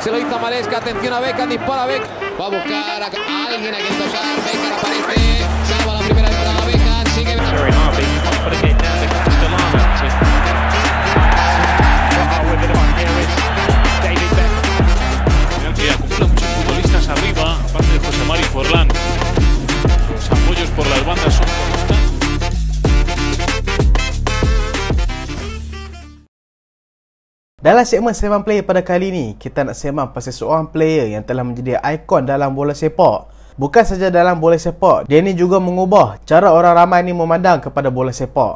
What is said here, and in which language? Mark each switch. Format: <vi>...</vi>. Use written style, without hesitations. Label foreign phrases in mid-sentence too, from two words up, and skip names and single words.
<es>Se lo hizo Maresca, atención a Beckham, dispara Beckham. Va a buscar a alguien a quien tocar. Beckham aparece, salva la primera entrada Beckham, sigue.</es> <en>Very hard, but it came down to Castellana. David Beckham.</en> <es>Que acumula muchos futbolistas arriba, aparte de José Mari Forlán. Los apoyos por las bandas son constantes.</es> <ms>Dalam segmen 7 player pada kali ini, kita nak sembang pasal seorang player yang telah menjadi ikon dalam bola sepak. Bukan saja dalam bola sepak, dia ni juga mengubah cara orang ramai ni memandang kepada bola sepak.</ms>